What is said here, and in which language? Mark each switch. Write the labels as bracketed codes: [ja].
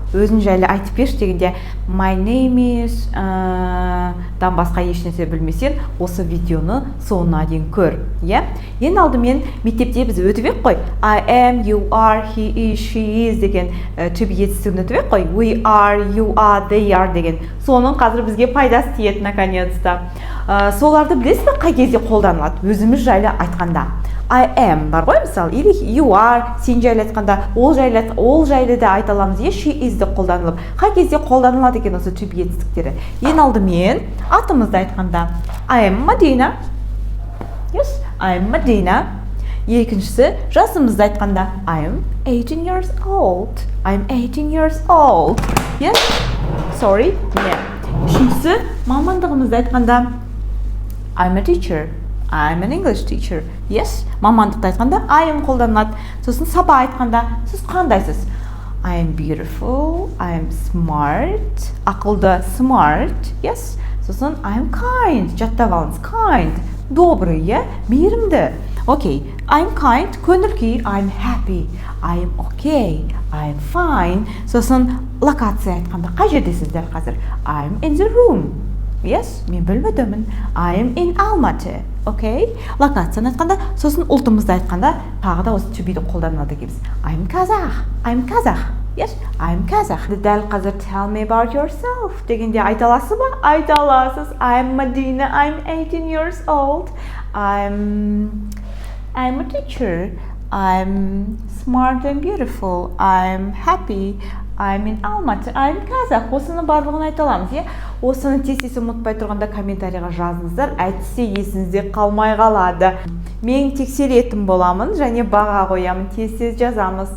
[kk] Өзің жайлы айтып берші дегенде [en] my name is [kk] дан басқа ешнәрсе білмесең, осы видеоны соңына дейін көр. Ең алдымен мектепте біз өтіп ек қой. [en] I am, you are, he is, she is деген to be [kk] етістігін өтіп ек қой. [en] We are, you are, they are деген. [kk] Соның қазір бізге пайдасы тиеді наконец-то. Соларды білесіз бе қай кезде қолданылады? Өзіміз жайлы айтқанда. [en] I am [kk] бар ғой мысалы, или [en] you are [kk] сен жайлы айтқанда, ол жайлы да айта аламыз. [en] She is [kk] де қолданылып. Қай кезде қолданылады екен осы to be етістіктері? Ең алдымен атымызды айтқанда [en] I am Madina. Yes, I am Madina. [kk] Екіншісі жасымызды айтқанда [en] I am 18 years old. I am 18 years old. Yes? Sorry. [kk] Үшіншісі мамандығымызды айтқанда [en] I'm a teacher. I'm an English teacher. [kk] Yes, мамандықты айтқанда [en] I am [kk] қолданылады. Сосын саба айтқанда сіз қандайсыз? [en] I am beautiful, I am smart, ақылды smart. Yes, [kk] сосын [en] I am kind, [kk] жаттап алыңыз. Kind, добрый, мейірімді. [en] Okay, I am kind, көңіл-күй. I am happy, I am okay, I am fine. [kk] Сосын локация айтқанда қай жердесіздер қазір? [en] I am in the room. [kk] Yes, мен бөлмедемін. [en] I am in Almaty. Okay? [kk] Локацияны айтқанда, сосын ұлтымызды айтқанда, тағы да осы to be-ді қолданылады екенбіз. [en] I am Kazakh. I am Kazakh. Yes, I am Kazakh. [kk] Дәл қазір [en] tell me about yourself [kk] дегенде айта аласыз ба? Айта аласыз. [en] I am Madina. I am 18 years old. I am a teacher. I am smart and beautiful. I am happy. I'm in Almaty. I'm Kazakh. [kk] Осыны барлығын айта аламыз, Осыны тез ұмытпай тұрғанда комментарийға жазыңыздар. Әйтсе есіңізде қалмай қалады. Мен тексеретін боламын және баға қоямын. Тез жазамыз.